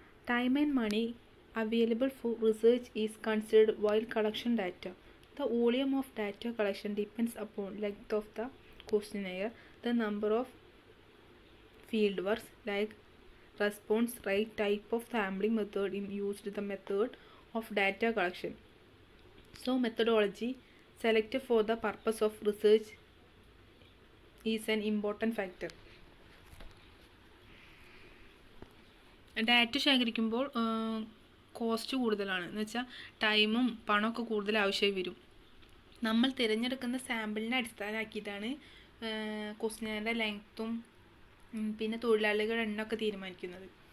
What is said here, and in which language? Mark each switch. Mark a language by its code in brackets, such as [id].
[en] Time and money available for research is considered while collection data. The volume of data collection depends upon length of the questionnaire, the number of field works like response rate, type of sampling method used, the method of data collection. So methodology selected for the purpose of research is an important factor. [ml] Data ശേഖരിക്കുമ്പോൾ cost കൂടുതലാണ്, എന്ന് വെച്ചാൽ ടൈമും പണമൊക്കെ കൂടുതൽ ആവശ്യമായി വരും. നമ്മൾ തിരഞ്ഞെടുക്കുന്ന സാമ്പിളിനെ അടിസ്ഥാനമാക്കിയിട്ടാണ് ക്വസ്റ്റ്യൻ്റെ ലെങ്ത്തും പിന്നെ തൊഴിലാളികളുടെ എണ്ണമൊക്കെ തീരുമാനിക്കുന്നത്.